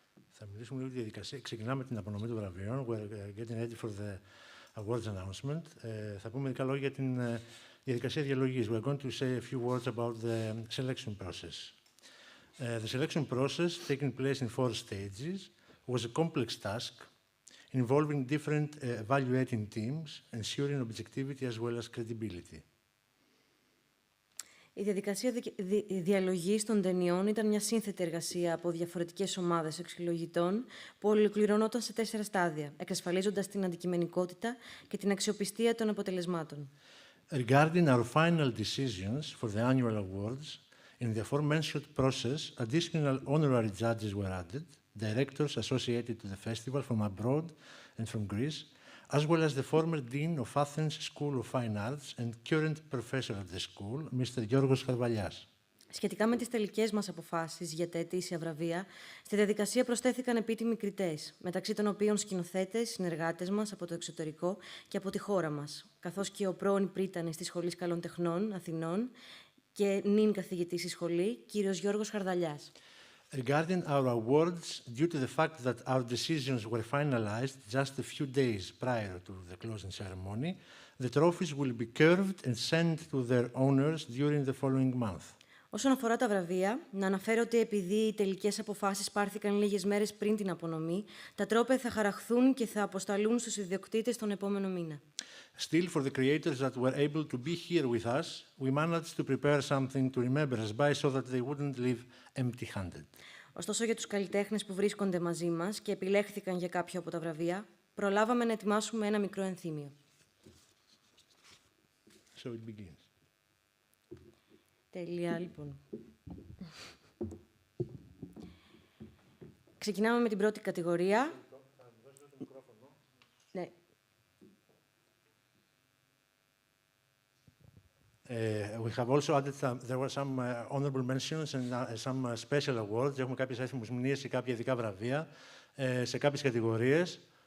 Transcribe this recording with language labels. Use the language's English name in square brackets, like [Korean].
[Greek] Θα μιλήσουμε λίγο για τη διαδικασία. Ξεκινάμε την απονομή των βραβείων. [English] We're getting ready for the awards announcement. [Greek] Θα πούμε μερικά λόγια για την διαδικασία διαλογής. [English] We're going to say a few words about the selection process. The selection process, taking place in 4 stages, was a complex task involving different evaluating teams, ensuring objectivity as well as credibility. [Greek] Η διαδικασία διαλογής των ταινιών ήταν μια σύνθετη εργασία από διαφορετικές ομάδες αξιολογητών που ολοκληρωνόταν σε 4 στάδια, εξασφαλίζοντας την αντικειμενικότητα και την αξιοπιστία των αποτελεσμάτων. [English] Regarding our final decisions for the annual awards, in the aforementioned process, additional honorary judges were added, directors associated to the festival from abroad and from Greece, as well as the former Dean of Athens School of Fine Arts and current professor at the school, Mr. [Greek] Γιώργος Χαρδαλιάς. Σχετικά με τις τελικές μας αποφάσεις για τα ετήσια βραβεία, στη διαδικασία προσθέθηκαν επίτιμοι κριτές, μεταξύ των οποίων σκηνοθέτες, συνεργάτες μας από το εξωτερικό και από τη χώρα μας, καθώς και ο πρώην πρίτανης της Σχολής Καλών Τεχνών Αθηνών και νυν καθηγητής στη σχολή, κύριος Γιώργος Χαρδαλιάς. [English] Regarding our awards, due to the fact that our decisions were finalized just a few days prior to the closing ceremony, The trophies will be curved and sent to their owners during the following month. [Greek] Όσον αφορά τα βραβεία, να αναφέρω ότι επειδή οι τελικές αποφάσεις πάρθηκαν λίγες μέρες πριν την απονομή, τα τρόπαια θα χαραχθούν και θα αποσταλούν στους ιδιοκτήτες τον επόμενο μήνα. [English] Still, for the creators that were able to be here with us, we managed to prepare something to remember us by so that they wouldn't leave empty-handed. [Greek] Ωστόσο, για τους καλλιτέχνες που βρίσκονται μαζί μας και επιλέχθηκαν για κάποιο από τα βραβεία, προλάβαμε να ετοιμάσουμε ένα μικρό ενθύμιο. [English] So it begins. [Greek] Τέλεια, λοιπόν. Ξεκινάμε με την πρώτη κατηγορία. Ναι. [English] We have also added there were some honorable mentions and some special awards. [Greek] Έχουμε κάποιες έθιμες μνήες και κάποια ειδικά βραβεία σε κάποιες κατηγορίες.